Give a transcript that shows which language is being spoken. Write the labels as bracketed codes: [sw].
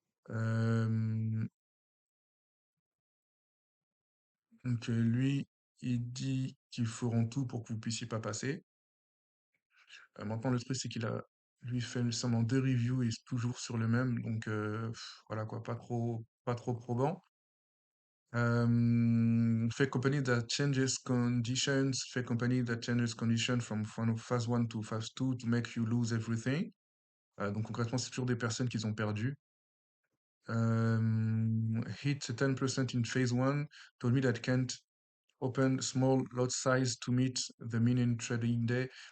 [fr] Euh, donc lui, il dit qu'ils feront tout pour que vous puissiez pas passer. Maintenant, le truc, c'est qu'il a lui fait seulement deux reviews et c'est toujours sur le même, donc voilà quoi, pas trop probant. [en] Fake company that changes conditions, fake company that changes conditions from phase 1 to phase 2 to make you lose everything. [fr] Donc concrètement, c'est toujours des personnes qui ont perdu. [en] Hit 10% in phase 1, told me that can't open small lot size to meet the mean trading day.